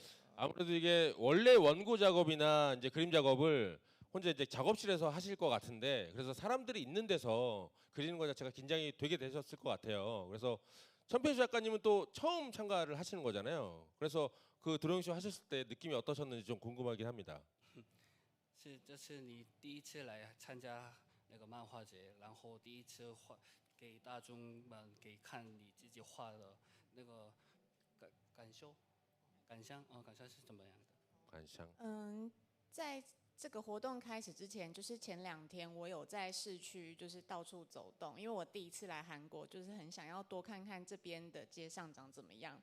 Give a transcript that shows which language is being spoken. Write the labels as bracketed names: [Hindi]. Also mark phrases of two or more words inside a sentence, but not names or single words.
[Korean] 아무래도 이게 원래 원고 작업이나 이제 그림 작업을 혼자 이제 작업실에서 하실 것 같은데 그래서 사람들이 있는 데서 그리는 것 자체가 긴장이 되게 되셨을 것 같아요. 그래서 천편수 작가님은 또 처음 참가를 하시는 거잖아요. 그래서 그 드로잉쇼 하셨을 때 느낌이 어떠셨는지 좀 궁금하긴 합니다. [Chinese] 这是你第一次来参加那个漫画节，然后第一次画给大众们给看你自己画的那个感受、感想是怎么样的？ [Korean] 관상. [Chinese] 在这个活动开始之前，就是前2天我有在市区就是到处走动，因为我第一次来韩国，就是很想要多看看这边的街上长怎么样。